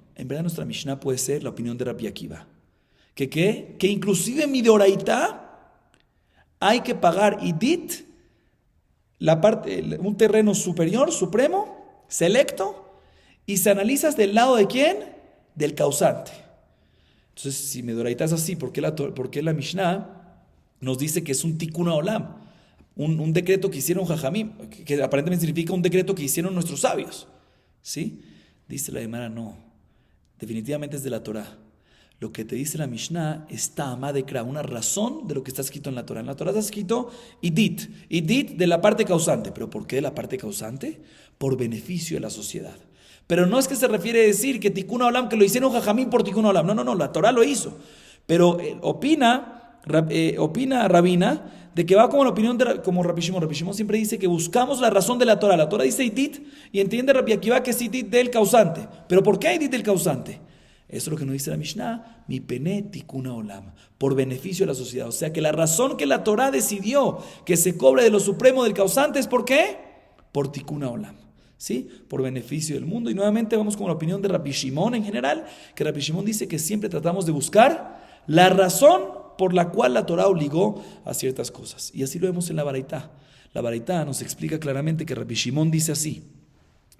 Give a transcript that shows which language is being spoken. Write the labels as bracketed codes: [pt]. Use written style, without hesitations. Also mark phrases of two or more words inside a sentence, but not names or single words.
[es] En verdad nuestra Mishnah puede ser la opinión de Rabbi Akiva. Que inclusive en mi de oraitá hay que pagar idit, un terreno superior, supremo, selecto, y se analizas del lado de quién, del causante. Entonces, si mi de oraitá es así, ¿por qué la Mishnah nos dice que es un [he] תיקון העולם? [es] Un decreto que hicieron jajamim, que aparentemente significa un decreto que hicieron nuestros sabios. ¿Sí? Dice la Gemara, no, definitivamente es de la Torah. Lo que te dice la Mishnah está amadekra, una razón de lo que está escrito en la Torah. En la Torah está escrito idit de la parte causante. ¿Pero por qué de la parte causante? Por beneficio de la sociedad. Pero no es que se refiere a decir que [he] תיקון העולם, [es] que lo hicieron jajamim por [he] תיקון העולם. [es] No, la Torah lo hizo. Pero opina Rabina de que va como la opinión como Rabbi Shimon. Rabbi Shimon siempre dice que buscamos la razón de la Torah. La Torah dice idit y entiende Rabbi Akiva que es idit del causante. ¿Pero por qué idit del causante? Eso es lo que nos dice la Mishnah, [he] מפני תיקון העולם, [es] por beneficio de la sociedad. O sea que la razón que la Torah decidió que se cobre de lo supremo del causante es ¿por qué? Por [he] תיקון העולם, [es] ¿sí? Por beneficio del mundo. Y nuevamente vamos con la opinión de Rabbi Shimon en general, que Rabbi Shimon dice que siempre tratamos de buscar la razón por la cual la Torah obligó a ciertas cosas. Y así lo vemos en la Baraitá. La Baraitá nos explica claramente que Rabbi Shimon dice así.